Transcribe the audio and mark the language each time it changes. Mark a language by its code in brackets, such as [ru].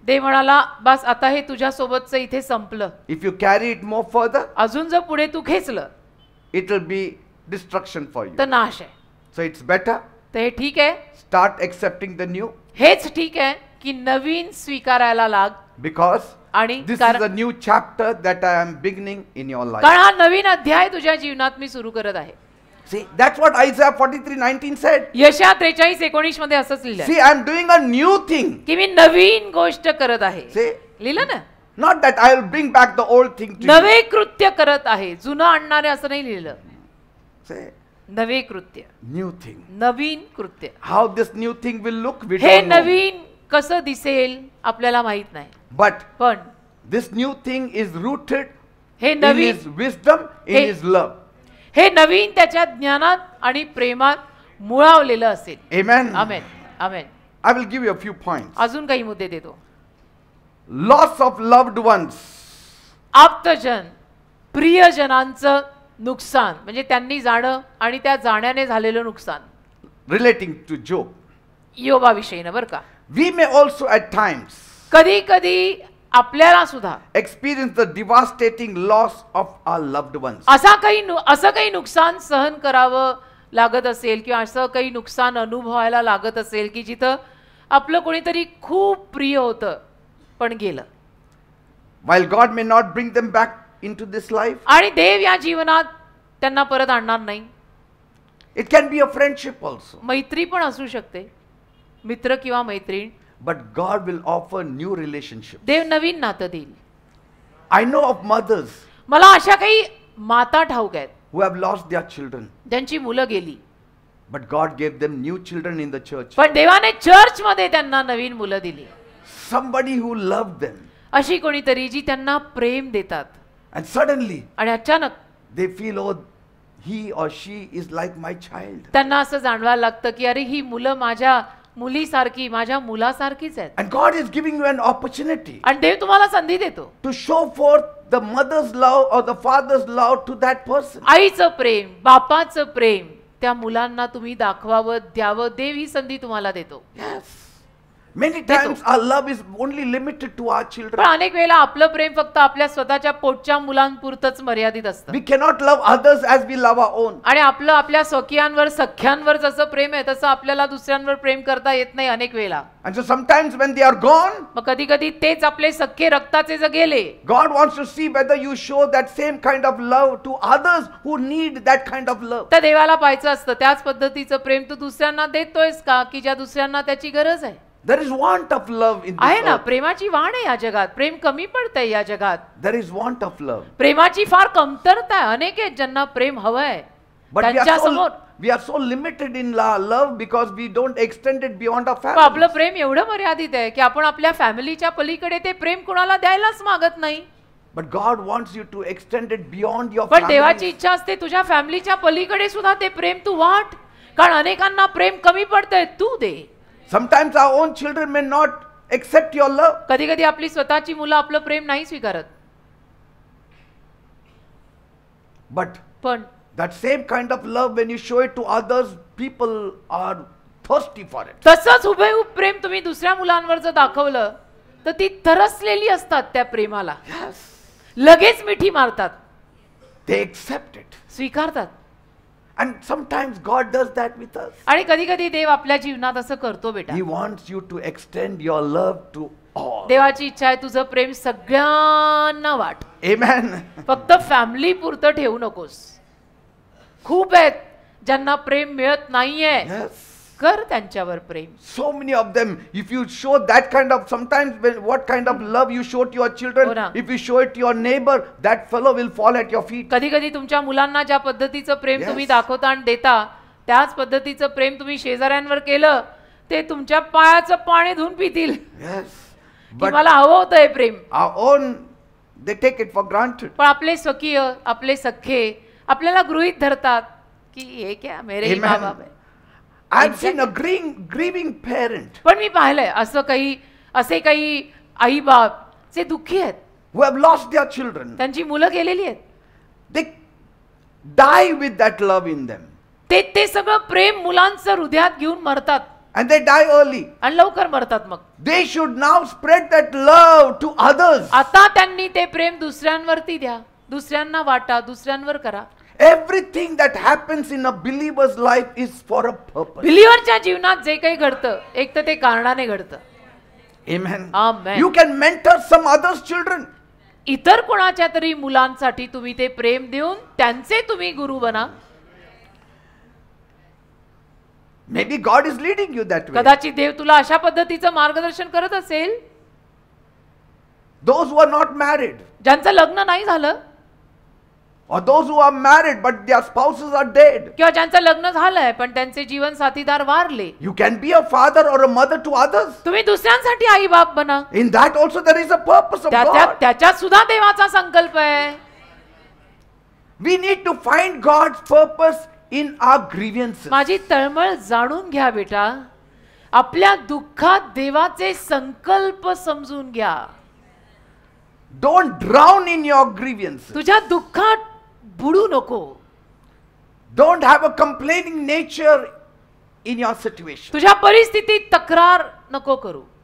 [mr] देव म्हणाला बस आता हे तुझ्या सोबतचं इथे संपलं. [en] If you carry it more further, [mr] अजून जर पुढे तू खेचलं [en] it will be destruction for you. [mr] तर नाश आहे. [en] So it's better, [mr] तर हे ठीक आहे, [en] start accepting the new, [mr] हेच ठीक आहे की नवीन स्वीकारायला लाग. [en] because [mr] आणि [en] this is [mr] कारण [en] a new chapter that I am beginning in your life. [mr] हा नवीन अध्याय तुझ्या जीवनात मी सुरू करत आहे. [en] See, that's what Isaiah 43:19 said. [mr] यशा 43:19 मध्ये असंच लिहिलंय [en] See, I'm doing a new thing. [mr] की मी नवीन गोष्ट करत आहे. [en] See, [mr] लिहिलं ना, [en] not that I will bring back the old thing to you. [mr] नवे कृत्य करत आहे. जुनं आणणारे असं नाही लिहिलं. [en] See, [mr] नवे कृत्य, [en] new thing. [mr] नवीन कृत्य. [en] How this new thing will look, we [mr] हे [en] don't know. [mr] नवीन कसं दिसेल आपल्याला माहित नाही, [en] But [mr] पण [en] this new thing is rooted [mr] हे [en] in [mr] Naveen [en] His wisdom, in Hey. His love. [mr] हे नवीन त्याच्या ज्ञानात आणि प्रेमात मुळावलेलं असेल. [en] Amen. [mr] Amen. Amen. [en] I will give you a few points. [mr] अजून काही मुद्दे देतो. [en] Loss of loved ones. [mr] आप्तजन, प्रियजनांचं नुकसान म्हणजे त्यांनी जाणं आणि त्या जाण्याने झालेलं नुकसान. [en] Relating to Job. [mr] योबाविषयीनं बरं का. [en] We may also at times [mr] कधी कधी आपल्याला सुद्धा [en] experience the devastating loss of our loved ones. [mr] असं काही नुकसान सहन करावं लागत असेल किंवा असं काही नुकसान अनुभवायला लागत असेल की जिथं आपलं कोणीतरी खूप प्रिय होतं पण गेलं. [en] While God may not bring them back into this life, [mr] आणि देव या जीवनात त्यांना परत आणणार नाही. [en] it can be a friendship also. [mr] मैत्री पण असू शकते, मित्र किंवा मैत्रीण. [en] But God will offer new relationships. [mr] देव नवीन नातं देईल. [en] I know of mothers [mr] मला अशा काही माता ठाऊक आहेत [en] who have lost their children. [mr] ज्यांची मुलं गेली. [en] But God gave them new children in the church. [mr] पण देवाने चर्च मध्ये त्यांना नवीन मुलं दिली. [en] Somebody who loved them. [mr] अशी कोणीतरी जी त्यांना प्रेम देतात. [en] And suddenly [mr] आणि अचानक [en] they feel, oh, he or she is like my child. [mr] त्यांना असं जाणवायला लागतं की अरे ही मुलं माझ्या मुलीसारखी, माझ्या मुलासारखीच आहेत. [en] And God is giving you an opportunity [mr] आणि देव तुम्हाला संधी देतो [en] to show forth the mother's love or the father's love to that person. [mr] आईचं प्रेम, बापाचं प्रेम त्या मुलांना तुम्ही दाखवावं, द्यावं. देव ही संधी तुम्हाला देतो. [en] Yes. Many times our love is only limited to our [mr] पण [en] children. [mr] अनेक वेळेला आपलं प्रेम फक्त आपल्या स्वतःच्या पोटच्या मुलांपुरतच मर्यादित असतं. [en] We cannot love others as we love our own. [mr] आणि आपलं आपल्या स्वकीयांवर, सख्यांवर जसं प्रेम आहे तसं आपल्याला दुसऱ्यांवर प्रेम करता येत नाही अनेक वेळेला. [en] And so sometimes when they are gone, [mr] मग कधी कधी तेच आपले सख्खे रक्ताचे जर गेले, [en] God wants to see whether you show that same kind of love to others who need that kind of love. [mr] तर देवाला पाहायचं असतं त्याच पद्धतीचं प्रेम तू दुसऱ्यांना देतोयस का, की ज्या दुसऱ्यांना त्याची गरज आहे. [en] There is want of love in [mr] आहे [en] this [mr] ना, [en] earth. [mr] प्रेमाची वाढ आहे या जगात. प्रेम कमी पडतंय या जगात. [en] There is want of love. [mr] प्रेमाची फार कमतरता आहे. अनेक आहेत ज्यांना प्रेम हवंय. [en] But [mr] त्यांच्या समोर [en] we are so limited in love because we don't extend it beyond our [mr] आपलं [en] family. [mr] प्रेम एवढं मर्यादित आहे की आपण आपल्या फॅमिलीच्या पलीकडे ते प्रेम कोणाला द्यायलाच मागत नाही. [en] But God wants you to extend it beyond your [mr] पण देवाची [en] family. [mr] इच्छा असते तुझ्या फॅमिलीच्या पलीकडे सुद्धा ते प्रेम तू वाट. कारण अनेकांना प्रेम कमी पडतंय, तू दे. [en] Sometimes our own children may not accept your love. [mr] कधी कधी आपली स्वतःची मुलं आपलं प्रेम नाही स्वीकारत. [en] But [mr] पण [en] that same kind of love, when you show it to others, people are thirsty for it. [mr] तसंच हुबेहूब प्रेम तुम्ही दुसऱ्या मुलांवर जर दाखवलं तर ती तरसलेली असतात त्या प्रेमाला. [en] Yes. [mr] लगेच मिठी मारतात, [en] They accept it. [mr] स्वीकारतात. [en] And sometimes God does that with us. [mr] आणि कधी कधी देव आपल्या जीवनात असं करतो बेटा. [en] He wants you to extend your love to all. [mr] देवाची इच्छा आहे तुझं प्रेम सगळ्यांना वाट. [en] Amen. [mr] फक्त फॅमिली पुरतं ठेवू नकोस. खूप आहेत ज्यांना प्रेम मिळत नाहीये. [en] Yes. [mr] कर त्यांच्यावर प्रेम. [en] So many of them, if you show that kind of, sometimes what kind of love you show to your children, [mr] हो ना. [en] if you show it to your neighbor, that fellow will fall at your feet. [mr] कधी कधी तुमच्या मुलांना ज्या पद्धतीचं प्रेम [en] Yes. [mr] तुम्ही दाखवता आणि देता त्याच पद्धतीचं प्रेम तुम्ही शेजाऱ्यांवर केलं ते तुमच्या पायाचं पाणी धुवून पितील. [en] Yes. [mr] की [en] But [mr] मला हवं होतं हे प्रेम. [en] our own, they take it for granted. [mr] पण आपले स्वकीय, आपले सख्खे आपल्याला गृहीत धरतात की हे [hi] क्या मेरे ही [en] Amen. [mr] माँ बाप आहे. [en] I've seen a grieving parent [mr] पण मी पाहिलंय असे काही आई बाप जे दुःखी आहेत, [en] who have lost their children. [mr] त्यांची मुलं गेलेली आहेत. [en] They die with that love in them. [mr] ते सगळं प्रेम मुलांचं हृदयात घेऊन मरतात [en] And they die early. [mr] आणि लवकर मरतात. मग [en] They should now spread that love to others. [mr] आता त्यांनी ते प्रेम दुसऱ्यांवरती द्या, दुसऱ्यांना वाटा, दुसऱ्यांवर करा. [en] Everything that happens in a believer's life is for a purpose. [mr] बिलीव्हरच्या जीवनात जे काही घडतं एक तर ते कारणाने घडतं. [en] Amen. Amen. You can mentor some others' children. [mr] इतर कोणाच्या तरी मुलांसाठी तुम्ही ते प्रेम देऊन त्यांचे तुम्ही गुरु बना. [en] Maybe God is leading you that way. [mr] कदाचित देव तुला अशा पद्धतीचं मार्गदर्शन करत असेल. [en] Those who are not married, [mr] ज्यांचं लग्न नाही झालं [en] or those who are married but their spouses are dead. [mr] किंवा ज्यांचं लग्न झालंय पण त्यांचे जीवन साथीदार वारले. [en] You can be a father or a mother to others. [mr] तुम्ही दुसऱ्यांसाठी आई बाप बना. [en] In that also there is a purpose of God. [mr] त्याच्यात सुद्धा देवाचा संकल्प आहे. [en] We need to find God's purpose in our grievances. [mr] माझी तळमळ जाणून घ्या बेटा. आपल्या दुःखात देवाचे संकल्प समजून घ्या. [en] Don't drown in your grievances. [mr] तुझ्या दुःखात बुडू नको. [en] Don't have a complaining nature in your situation. [mr] तुझ्या परिस्थितीत तक्रार नको करू.